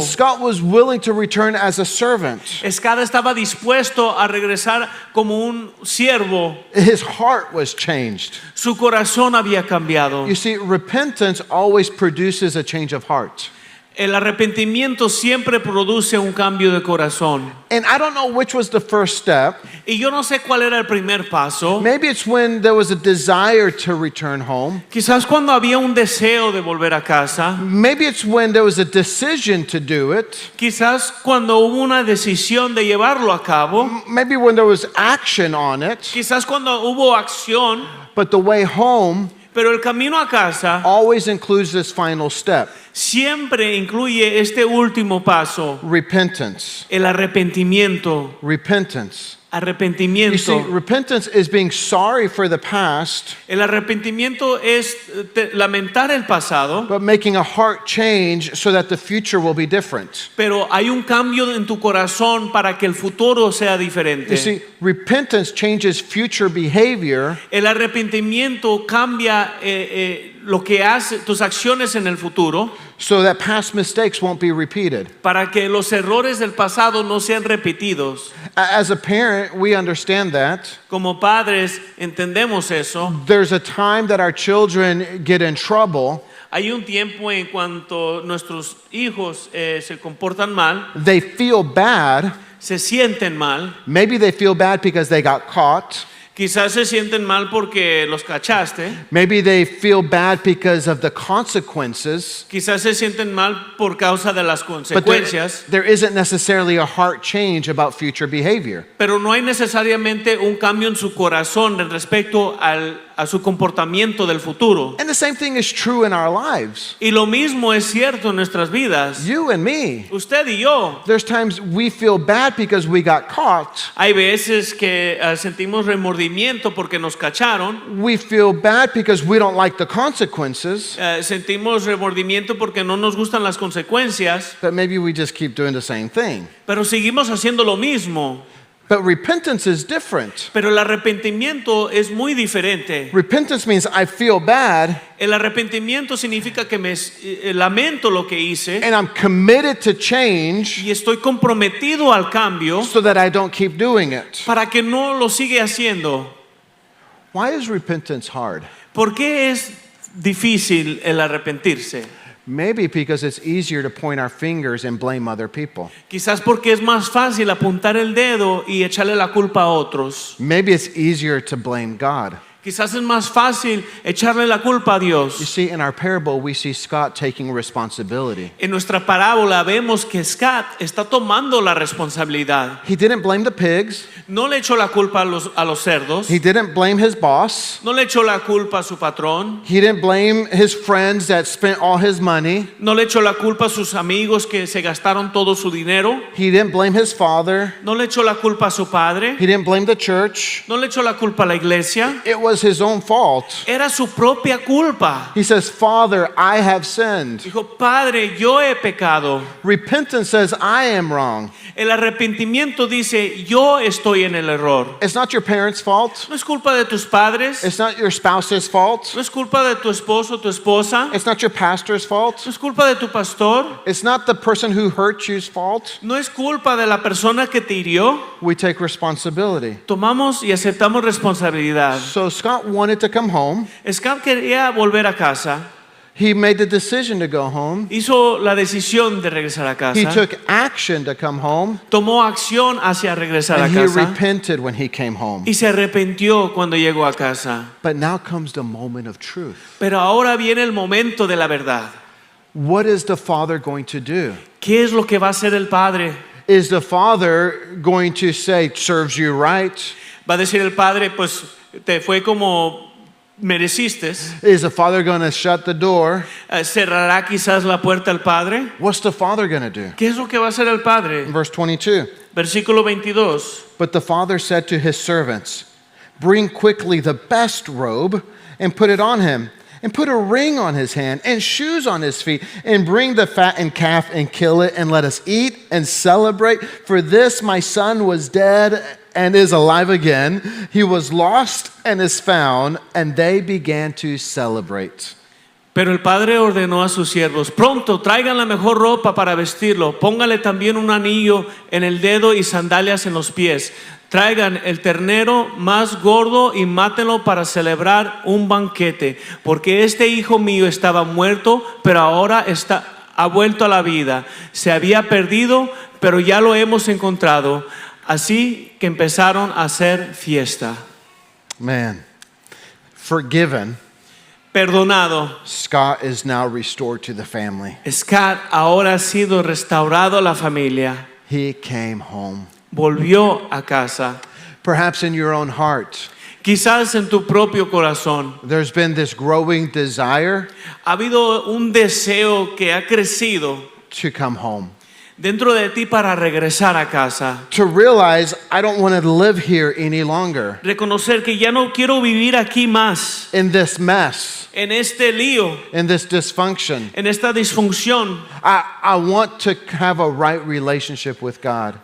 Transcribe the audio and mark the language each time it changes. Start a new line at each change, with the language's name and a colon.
English: Scott was willing to return as a servant.
Spanish: Scott estaba dispuesto a regresar como un siervo.
English: His heart was changed.
Spanish: Su corazón había cambiado.
English: You see, repentance always produces a change of heart.
Spanish: El arrepentimiento siempre produce un cambio de corazón.
English: And I don't know which was the first step.
Spanish: Y yo no sé cuál era el primer paso.
English: Maybe it's when there was a desire to return home.
Spanish: Quizás cuando había un deseo de volver a casa.
English: Maybe it's when there was a decision to do it.
Spanish: Quizás cuando hubo una decisión de llevarlo a cabo.
English: Maybe when there was action on it.
Spanish: Quizás cuando hubo acción.
English: But the way home
Spanish: Pero el camino a casa
English: always includes this final step.
Spanish: siempre incluye este último paso.
English: Repentance.
Spanish: El arrepentimiento.
English: Repentance. You see,
Spanish: Arrepentimiento.
English: repentance is being sorry for the past,
Spanish: El arrepentimiento es lamentar el pasado,
English: but making a heart change so that the future will be different.
Spanish: pero hay un cambio en tu corazón para que el futuro sea
English: You
Spanish: diferente.
English: see, repentance changes future behavior
Spanish: El arrepentimiento cambia lo que hace tus acciones en el futuro
English: so that past mistakes won't be repeated.
Spanish: para que los errores del pasado no sean repetidos.
English: As a parent, we understand that.
Spanish: Como padres entendemos eso.
English: There's a time that our children get in trouble.
Spanish: Hay un tiempo en cuanto nuestros hijos se comportan mal,
English: They feel bad.
Spanish: se sienten mal.
English: Maybe they feel bad because they got caught.
Spanish: Quizás se sienten mal porque los cachaste.
English: Maybe they feel bad because of the consequences.
Spanish: Quizás se sienten mal por causa de las
English: But there,
Spanish: consecuencias.
English: there isn't necessarily a heart change about future behavior.
Spanish: Pero no hay necesariamente un cambio en su corazón en respecto a su comportamiento del futuro.
English: And the same thing is true in our lives.
Spanish: Y lo mismo es cierto en nuestras vidas.
English: You and me.
Spanish: Usted y yo.
English: There's times we feel bad because we got caught.
Spanish: Hay veces que sentimos remordimiento porque nos cacharon.
English: We feel bad because we don't like the consequences.
Spanish: Sentimos remordimiento porque no nos gustan las consecuencias.
English: But maybe we just keep doing the same thing.
Spanish: Pero seguimos haciendo lo mismo.
English: But repentance is different.
Spanish: Pero el arrepentimiento es muy diferente.
English: Repentance means I feel bad
Spanish: El arrepentimiento significa que me lamento lo que hice
English: and I'm committed to change
Spanish: y estoy comprometido al cambio
English: so that I don't keep doing it.
Spanish: para que no lo siga haciendo.
English: Why is repentance hard?
Spanish: ¿Por qué es difícil el arrepentirse?
English: Maybe because it's easier to point our fingers and blame other people.
Spanish: Quizás porque es más fácil apuntar el dedo y echarle la culpa a otros.
English: Maybe it's easier to blame God.
Spanish: Quizás es más fácil echarle la culpa a
English: You
Spanish: Dios.
English: see, in our parable, we see Scott taking responsibility.
Spanish: En nuestra parábola vemos que Scott está tomando la responsabilidad.
English: He didn't blame the pigs.
Spanish: No le echó la culpa a los cerdos.
English: He didn't blame his boss.
Spanish: No le echó la culpa a su patrón.
English: He didn't blame his friends that spent all his money.
Spanish: No le echó la culpa a sus amigos que se gastaron todo su dinero.
English: He didn't blame his father.
Spanish: No le echó la culpa a su padre.
English: He didn't blame the church.
Spanish: No le echó la culpa a la iglesia.
English: It was his own fault.
Spanish: Era su propia culpa.
English: He says, Father, I have sinned.
Spanish: Dijo, Padre, yo he pecado.
English: Repentance says, I am wrong.
Spanish: El arrepentimiento dice, yo estoy en el error.
English: It's not your parents' fault.
Spanish: No es culpa de tus padres.
English: It's not your spouse's fault.
Spanish: No es culpa de tu esposo o tu esposa.
English: It's not your pastor's fault.
Spanish: No es culpa de tu pastor.
English: It's not the person who hurt you's fault.
Spanish: No es culpa de la persona que te hirió.
English: We take responsibility.
Spanish: Tomamos y aceptamos responsabilidad.
English: So Scott wanted to come home.
Spanish: Scott quería volver a casa.
English: He made the decision to go home.
Spanish: Hizo la decisión de regresar a
English: He
Spanish: casa.
English: took action to come home.
Spanish: Tomó acción hacia regresar a
English: And he
Spanish: casa.
English: repented when he came home.
Spanish: Y se arrepintió cuando llegó a casa.
English: But now comes the moment of truth.
Spanish: Pero ahora viene el momento de la verdad.
English: What is the father going to do?
Spanish: ¿Qué es lo que va a hacer el padre?
English: Is the father going to say, serves you right?
Spanish: Va a decir el padre, pues te fue como mereciste.
English: Is the father going to shut the door?
Spanish: ¿Cerrará quizás la puerta al padre?
English: What's the father going to do?
Spanish: ¿Qué es lo que va a hacer el padre?
English: Verse 22.
Spanish: Versículo 22.
English: But the father said to his servants, bring quickly the best robe and put it on him, and put a ring on his hand and shoes on his feet, and bring the fattened calf and kill it, and let us eat and celebrate. For this my son was dead and is alive again. He was lost and is found. And they began to celebrate.
Spanish: Pero el padre ordenó a sus siervos, pronto traigan la mejor ropa para vestirlo, póngale también un anillo en el dedo y sandalias en los pies. Traigan el ternero más gordo y mátenlo para celebrar un banquete, porque este hijo mío estaba muerto, pero ahora ha vuelto a la vida. Se había perdido, pero ya lo hemos encontrado. Así que empezaron a hacer fiesta.
English: Man, forgiven,
Spanish: Perdonado,
English: Scott is now restored to the family.
Spanish: Scott ahora ha sido restaurado a la familia.
English: He came home.
Spanish: Volvió a casa.
English: Perhaps in your own heart,
Spanish: Quizás en tu propio corazón
English: there's been this growing desire
Spanish: ha habido un deseo que ha crecido
English: to come home,
Spanish: dentro de ti para regresar a casa.
English: to realize I don't want to live here any longer
Spanish: Reconocer que ya no quiero vivir aquí más,
English: in this mess,
Spanish: en este lío,
English: in this dysfunction.
Spanish: en esta disfunción.
English: I want to have a right relationship with God.